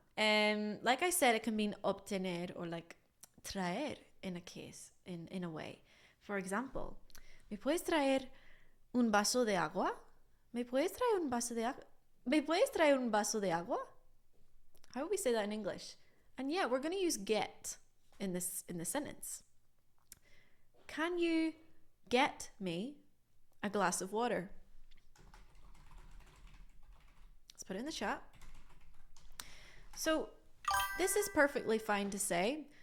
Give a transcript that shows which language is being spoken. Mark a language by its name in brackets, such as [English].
[English] Like I said, it can mean obtener or like traer in a case, in a way. [Spanish] For example, ¿me puedes traer un vaso de agua? ¿Me puedes traer un vaso de agua? ¿Me puedes traer un vaso de agua? [English] How would we say that in English? And yeah, we're going to use get in this sentence. Can you get me a glass of water? Let's put it in the chat. So this is perfectly fine to say.